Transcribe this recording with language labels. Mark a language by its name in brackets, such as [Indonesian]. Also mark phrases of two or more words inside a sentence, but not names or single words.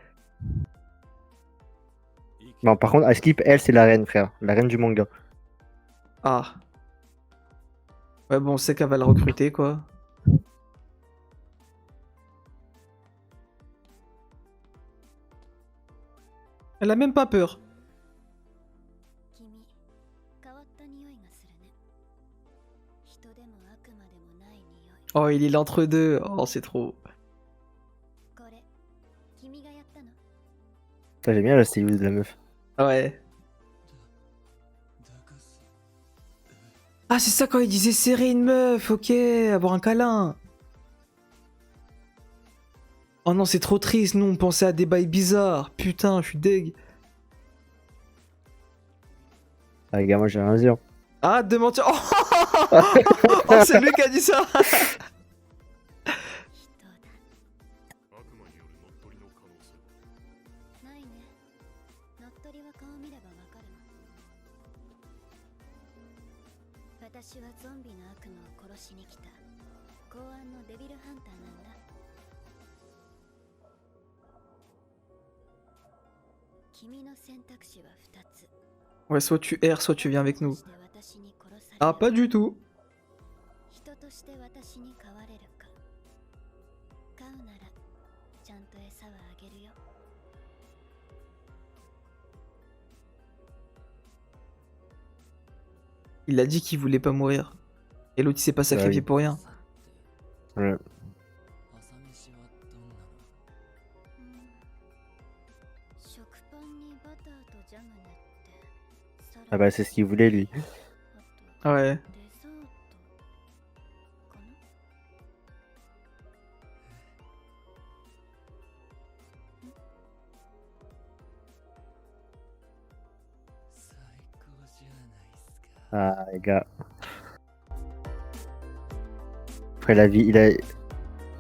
[French] Non, par contre, Skip, elle, c'est la reine, frère. La reine du manga. Ah. Ouais, bon, on sait qu'elle va le recruter, quoi. Elle a même pas peur. [Japanese] 君変わった匂いがするね。人でも悪魔でもない匂い。 [French] Oh, il est l'entre-deux. Oh, c'est trop. [Japanese] これ君がやったの？ [French] Putain, j'aime bien la stylus de la meuf. Ouais. Ah, c'est ça quand il disait serrer une meuf, ok, avoir un câlin. Oh non, c'est trop triste, nous on pensait à des bails bizarres. Putain, je suis deg. Ah, les gars, moi, j'ai rien à dire. Ah, de mentir. Oh, oh, c'est lui qui a dit ça. [Japanese] 人だ。ないね。乗っ取りは顔見ればわかるの。私はゾンビの悪魔を殺しに来た公安のデビルハンターなんだ。君の選択肢は2つ。 [French] Ouais, soit tu erres, soit tu viens avec nous. [Japanese] 人として私に殺される [French] Ah, pas du tout. [Japanese] 人として私に飼われるか。飼うならちゃんと餌はあげるよ。 [French] Il a dit qu'il voulait pas mourir. Et l'autre il s'est pas sacrifié oui. pour rien. Ouais. [Japanese] 食パンにバターとジャム塗ってサラ [French] Ah bah, c'est ce qu'il voulait, lui. [Japanese] あと [French] Ouais. [Japanese] デザートかな。 [French] Ah, les gars. Après, la vie, il a...